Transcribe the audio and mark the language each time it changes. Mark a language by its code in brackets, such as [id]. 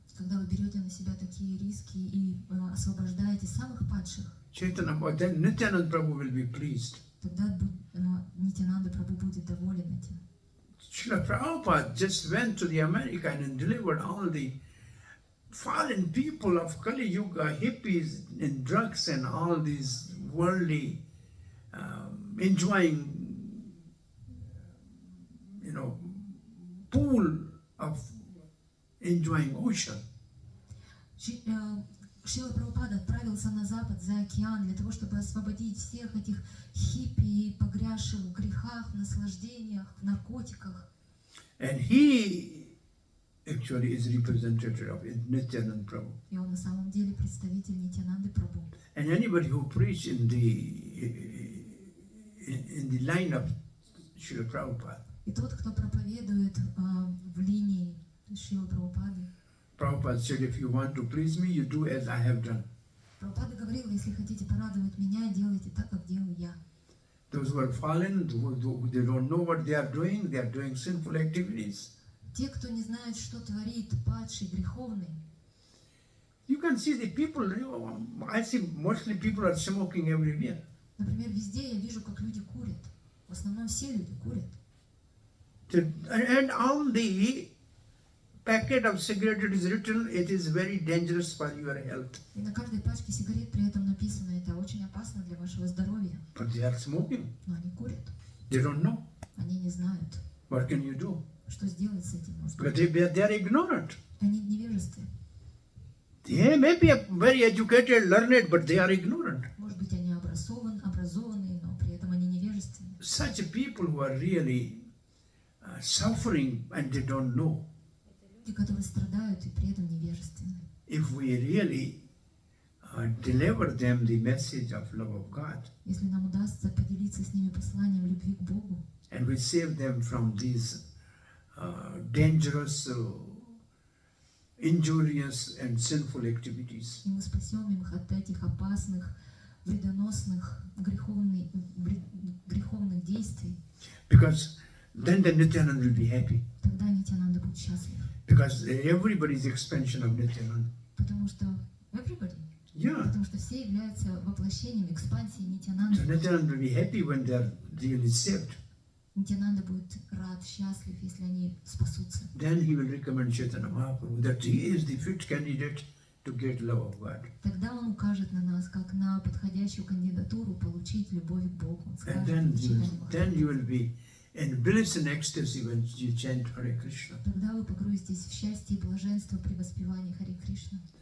[ru] Когда вы берете на себя такие риски и освобождаете самых падших, [en] then Nityanand Prabhu will be pleased. [ru] тогда Нитянанда Прабху будет доволен этим. [en] Srila Prabhupada just went to the America and delivered all the fallen people of Kali Yuga, hippies and drugs and all these worldly, enjoying pool of enjoying ocean. [ru] Шрила Прабхупада отправился на запад за океан для того, чтобы освободить всех этих хиппи, погрязших в грехах, в наслаждениях, в наркотиках. [en] And he actually is representative of Nityananda Prabhu. [ru] И он на самом деле представитель Нитьянанды Прабху. [en] And anybody who preach in the line of Srila Prabhupada, [ru] И тот, кто проповедует в линии Шрилы Прабхупады, [en] Prabhupada said, if you want to please me, you do as I have done. [ru] Прабхупада говорил, если хотите порадовать меня, делайте так, как делаю я. [en] Those who are fallen, who they don't know what they are doing sinful activities. [ru] Те, кто не знает, что творит, падший, греховный. [en] You can see the people, I see mostly people are smoking everywhere. [ru] Например, везде я вижу, как люди курят. В основном все люди курят. [en] And on the packet of cigarette it is written, it is very dangerous for your health. [ru] И на каждой пачке сигарет при этом написано, это очень опасно для вашего здоровья. [en] But they are smoking. [ru] Но они курят. [en] They don't know. [ru] Они не знают, [en] What can you do? [ru] что сделать с этим. Может [en] Because [ru] быть, [en] they are ignorant. [ru] они в невежестве. [en] They may be very educated, learned, but they are ignorant. [ru] Может быть, они образованные, но при этом они невежественны. [en] Such people who are really suffering and they don't know. [ru] Люди, которые страдают и при этом невежественны. [en] If we really deliver them the message of love of God, [ru] Если нам удастся поделиться с ними посланием любви к Богу, [en] and we save them from these dangerous, injurious and sinful activities. [ru] и мы спасем их от этих опасных, вредоносных, греховных действий, [en] Because then the Nityananda will be happy. [ru] тогда Нитьянанда будет счастлив. [en] Because everybody is expansion of Nityananda. [ru] Потому что [en] everybody, Yeah. [ru] потому что все являются воплощением экспансии [en] So [ru] Нитьянанды. [en] Nityananda will be happy when they are really saved. [ru] Нитьянанда будет рад, счастлив, если они спасутся. [en] Then he will recommend Chaitanya Mahaprabhu that he is the fit candidate to get love of God. [ru] Тогда он укажет на нас, как на подходящую кандидатуру получить любовь к Богу. Он [en] And [ru] скажет, [en] then [ru] «Читаем [en] you will be in bliss and ecstasy when you chant Hare Krishna. [ru] Тогда вы погрузитесь в счастье и блаженство при воспевании Харе Кришна.